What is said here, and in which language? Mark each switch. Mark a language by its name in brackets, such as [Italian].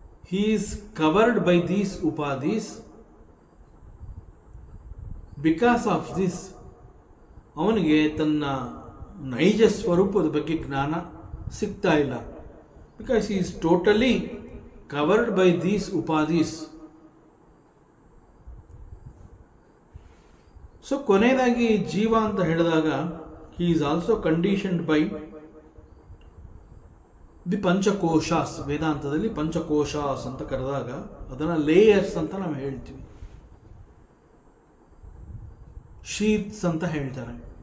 [English] He is covered by these upadhis. Because of this, [Kannada] ಅವನಿಗೆ ತನ್ನ ನೈಜ ಸ್ವರೂಪದ ಬಗ್ಗೆ ಜ್ಞಾನ ಸಿಗ್ತಾ ಇಲ್ಲ. [English] Because he is totally covered by these upadhis. [Kannada] So ಕೊನೆಯದಾಗಿ ಜೀವ ಅಂತ ಹೇಳಿದಾಗ, [English] he is also conditioned by the panchakoshas. [Kannada] ವೇದಾಂತದಲ್ಲಿ ಪಂಚಕೋಶಾಸ್ ಅಂತ ಕರೆದಾಗ ಅದನ್ನು ಲೇಯರ್ಸ್ ಅಂತ ನಾವು ಹೇಳ್ತೀವಿ, ಶೀಟ್ಸ್ ಅಂತ ಹೇಳ್ತಾರೆ.